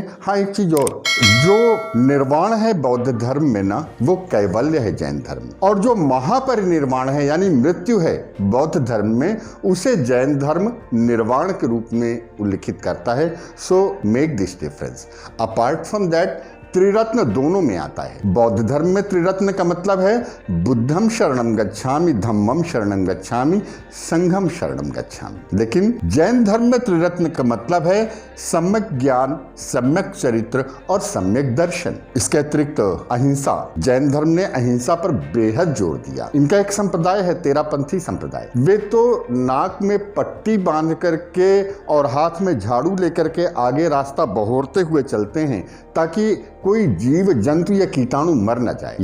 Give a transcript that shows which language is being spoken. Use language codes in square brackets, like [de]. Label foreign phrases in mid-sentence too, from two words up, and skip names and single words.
[hi] हाँ, एक चीज और, जो निर्वाण है बौद्ध धर्म में ना, वो कैवल्य है जैन धर्म, और जो महापरिनिर्वाण है यानी मृत्यु है बौद्ध धर्म में, उसे जैन धर्म निर्वाण के रूप में उल्लिखित करता है। [en] so make this difference. apart from that, [hi] त्रिरत्न दोनों में आता है। बौद्ध धर्म में त्रिरत्न का मतलब है [pi] बुद्धम शरणम गच्छामि, धम्मम शरणम गच्छामि, संघम शरणम गच्छामि। [hi] लेकिन जैन धर्म में त्रिरत्न का मतलब है सम्यक ज्ञान, सम्यक चरित्र और सम्यक दर्शन। इसके अतिरिक्त अहिंसा। जैन धर्म ने अहिंसा पर बेहद जोर दिया। इनका एक संप्रदाय है तेरापंथी संप्रदाय। वे तो नाक में पट्टी बांध करके और हाथ में झाड़ू लेकर के आगे रास्ता बहोरते हुए चलते हैं ताकि कोई जीव जंतु या कीटाणु मर न जाए।